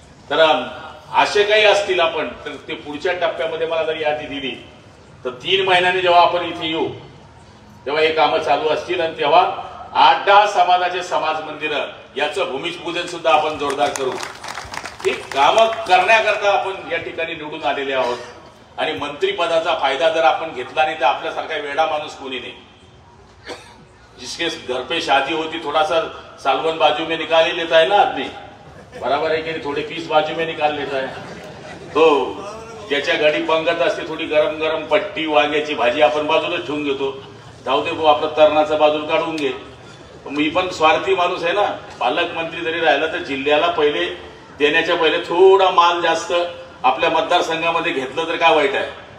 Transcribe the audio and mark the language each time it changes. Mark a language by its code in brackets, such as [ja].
[mr] तर असे काही असतील आपण तर ते पुढच्या टप्प्यामध्ये मला जर यादी दिली तर 3 महिन्यांनी जेव्हा आपण इथे येऊ तेव्हा हे कामं चालू असतील. आणि तेव्हा 8-10 समाजाचे समाज मंदिर याचं भूमिपूजन सुद्धा आपण जोरदार करू. ही कामं करण्याकरता आपण या ठिकाणी निवडून आलेले आहोत. आणि मंत्रीपदाचा फायदा जर आपण घेतला नाही तर आपल्यासारखा वेडा माणूस कोणी नाही. [hi] जिसके घर पे शादी होती थोड़ा सा सालवन बाजू में निकाल ही लेता है ना आदमी, बराबर [mr] आहे की थोडे [hi] पीस बाजू में निकाल लेता है. [mr] तो ज्याच्या गाडी पंगत असते थोडी गरम गरम पट्टी वांग्याची भाजी आपण बाजूला ठेवून घेतो. जाऊ दे भाऊ आपलं तरणाचं बाजूला काढून घे. मी पण स्वार्थी माणूस आहे ना. पालकमंत्री जरी राहिला तर जिल्ह्याला पहिले देण्याच्या पहिले थोडा माल जास्त आपल्या मतदारसंघामध्ये घेतलं तर काय वाईट आहे.